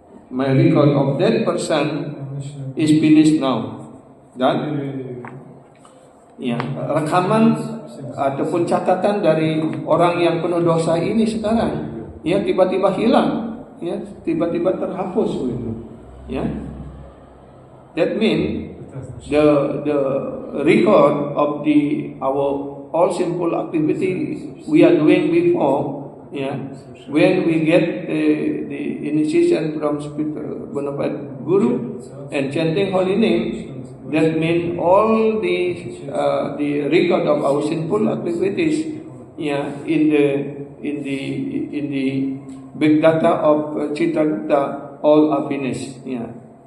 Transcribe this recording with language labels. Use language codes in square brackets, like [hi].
[en] My record of that person is finished now. [id] Dan ya, rekaman ataupun catatan dari orang yang penuh dosa ini sekarang ya tiba-tiba hilang, ya, tiba-tiba terhapus gitu. Ya. [en] That means the record of our all simple activity we are doing before, yeah, when we get the initiation from spiritual Bonafide Guru and chanting holy name, that means all the record of our sinful activities, yeah, in the big data of Chitragupta all are finished, yeah.